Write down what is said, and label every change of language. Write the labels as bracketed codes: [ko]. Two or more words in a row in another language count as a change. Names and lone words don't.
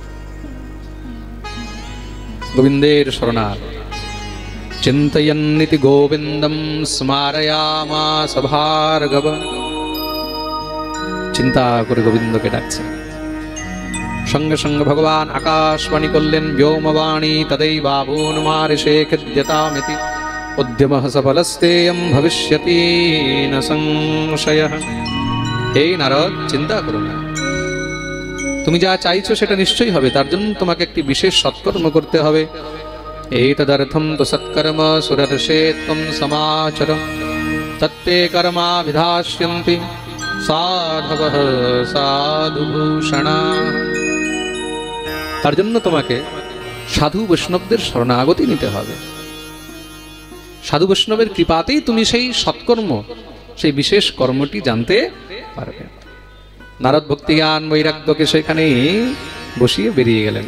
[sa] গোবিন্দের শরণার চিন্তয়ন্নিতি গোবিন্দম স্মারয়ামাস ভার্গব। [bn] চিন্তা করে গোবিন্দকে ডাকছে। সঙ্গে সঙ্গে ভগবান আকাশবাণী করলেন, ব্যোমবাণী [sa] তदैवाभून् मारिषे खिद्यतामिति उद्यमः सफलस्तेयं भविष्यति न संशयः। [bn] হে নারদ, চিন্তা করো না, তুমি যা চাইছো সেটা নিশ্চয়ই হবে। তার জন্য তোমাকে একটি বিশেষ সৎকর্ম করতে হবে। [sa] एतदर्थं तु सत्कर्म सुरर्षे त्वं समाचर तत्ते कर्माभिधास्यन्ति साधवः साधुभूषणा। [bn] তার জন্য তোমাকে সাধু বৈষ্ণবদের শরণাগতি নিতে হবে। সাধু বৈষ্ণবের কৃপাতেই তুমি সেই সৎকর্ম, সেই বিশেষ কর্মটি জানতে পারবে। নারদ ভক্তি জ্ঞান বৈরাগ্যকে সেখানেই বসিয়ে বেরিয়ে গেলেন।